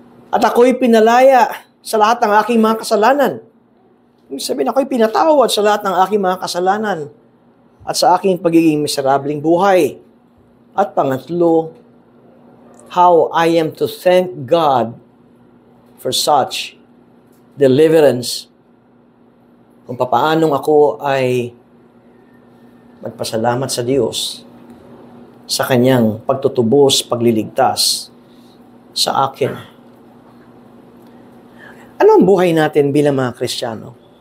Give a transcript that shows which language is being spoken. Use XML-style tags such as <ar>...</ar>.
<tl>At ako'y pinalaya sa lahat ng aking mga kasalanan. Ibig sabihin, ako'y pinatawad sa lahat ng aking mga kasalanan at sa aking pagiging miserabling buhay. At pangatlo,</tl> <en>how I am to thank God for such deliverance.</en> <tl>Kung papaanong ako ay magpasalamat sa Diyos sa kanyang pagtutubos, pagliligtas sa akin. Ano ang buhay natin bilang mga Kristiyano?</tl>